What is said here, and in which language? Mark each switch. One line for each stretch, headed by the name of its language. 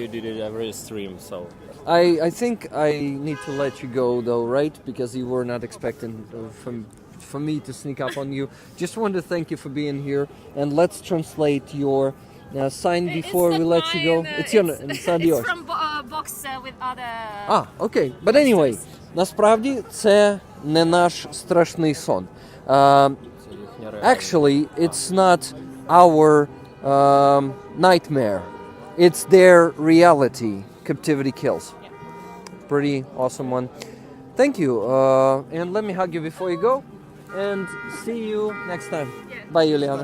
English: You did it every stream, so. I think I need to let you go though, right? Because you were not expecting for me to sneak up on you. Just want to thank you for being here, and let's translate your sign before we let you go. It's not yours. It's from box with other... Okay. But anyway,
Ukrainian: насправді це не наш страшний сон.
English: Actually, it's not our nightmare. It's their reality. Captivity kills. Pretty awesome one. Thank you. And let me hug you before you go. And see you next time. Bye, Juliana.